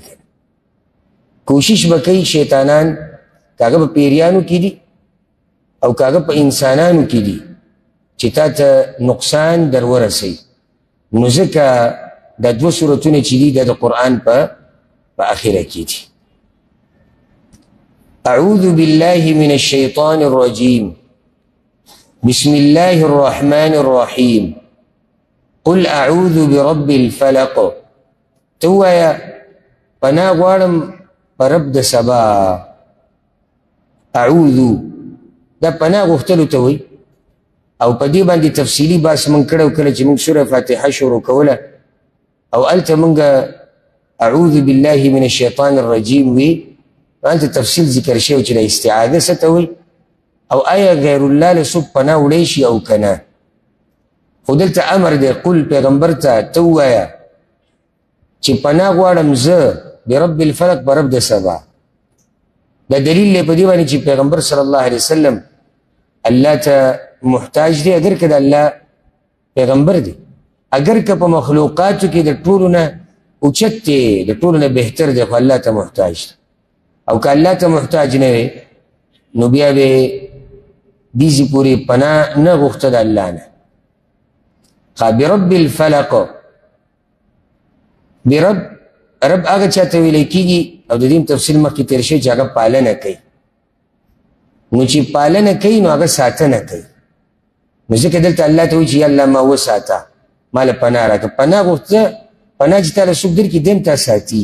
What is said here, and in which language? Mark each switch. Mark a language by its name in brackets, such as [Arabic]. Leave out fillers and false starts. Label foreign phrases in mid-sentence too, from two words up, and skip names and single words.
[Pashto] کوشش به کوي شیطانان که هغه په پیریانو کې دي او که هغه په انسانانو کې دي چې تا ته نقصان در ورسوي. نو ځکه دا دوه صورتونه چې دي دا د قرآن په آخره کې دي. [Arabic] اعوذ بالله من الشیطان الرجیم بسم الله الرحمن الرحیم قل اعوذ برب الفلق. [Pashto] تو وایا پناه غواړم په رب د سبا. اعوذ دا پناه غوښتلو ته وایي او په دې باندې تفصیلي بحث موږ کړی کله چې موږ سوره فاتحه شروع کوله او هلته موږ [Arabic] اعوذ بالله من الشیطان الرجیم [Pashto] وي هلته تفصیل ذکر شوی چې د استعاذه څه ته وایي او آیا غیر الله له څوک پناه وړی شي او که نه. خو دلته امر دی قل پیغمبر ته ته ووایه چې پناه غواړم زه [Arabic] برب الفلق [Pashto] په رب د سبا. دا دلیل دی په دې باندې چې پیغمبر [Arabic] صلی الله علیه وسلم [Pashto] الله ته محتاج دی اگر که د الله پیغمبر دی، اگر که په مخلوقاتو کې د ټولو نه اوچت دی د ټولو نه بهتر دی خو الله ته محتاج دی. او که الله ته محتاج نه وي نو بیا به دیزی پوری پناه نه غوښته د الله نه. [Arabic] برب الفلق [Pashto] برب رب هغه چاته ویلی کېږي او د دې تفصیل مخکې تېر شوی چې هغه پالنه کوي. نو چې پالنه کوي نو هغه ساتنه کوي. نو ځکه دلته الله ته وایي چې یا الله ما وساته ما له پناه راکړه. پناه غوښته پناه چې تاله څوک درکړي دی هم تا ساتي.